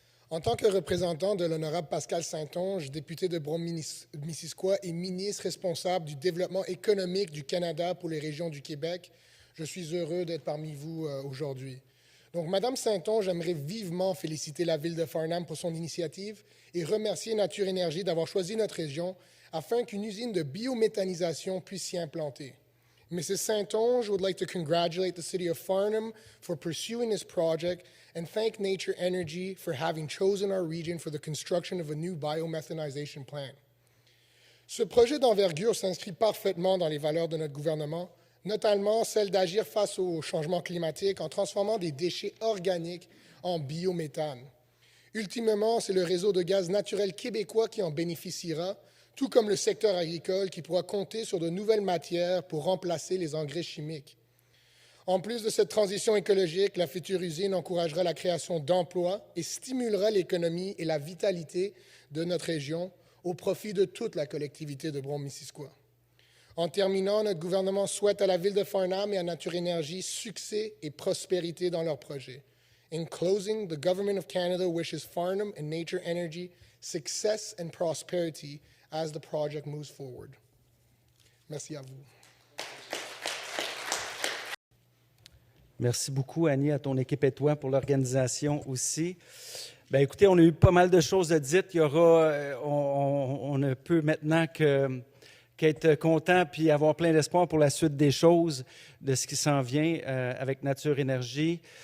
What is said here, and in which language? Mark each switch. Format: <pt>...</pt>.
<fr>En tant que représentant de l'honorable Pascal Saint-Onge, député de Brome-Missisquoi et ministre responsable du développement économique du Canada pour les régions du Québec, je suis heureux d'être parmi vous aujourd'hui. Donc, Madame Saint-Onge, j'aimerais vivement féliciter la Ville de Farnham pour son initiative et remercier Nature Énergie d'avoir choisi notre région afin qu'une usine de biométhanisation puisse s'y implanter.</fr> <en>Mrs. Saint-Onge would like to congratulate the City of Farnham for pursuing this project and thank Nature Energy for having chosen our region for the construction of a new biomethanization plant.</en> <fr>Ce projet d'envergure s'inscrit parfaitement dans les valeurs de notre gouvernement, notamment celle d'agir face au changement climatique en transformant des déchets organiques en biométhane. Ultimement, c'est le réseau de gaz naturel québécois qui en bénéficiera, tout comme le secteur agricole qui pourra compter sur de nouvelles matières pour remplacer les engrais chimiques. En plus de cette transition écologique, la future usine encouragera la création d'emplois et stimulera l'économie et la vitalité de notre région au profit de toute la collectivité de Brome-Missisquoi. En terminant, notre gouvernement souhaite à la Ville de Farnham et à Nature Énergie succès et prospérité dans leurs projets.</fr> <en>In closing, the Government of Canada wishes Farnham and Nature Energy success and prosperity as the project moves forward.</en> <fr>Merci à vous. Merci beaucoup, Annie, à ton équipe et toi pour l'organisation aussi. Bien, écoutez, on a eu pas mal de choses à dire. Il y aura, on ne peut maintenant qu'être content puis avoir plein d'espoir pour la suite des choses, de ce qui s'en vient avec Nature Énergie.</fr>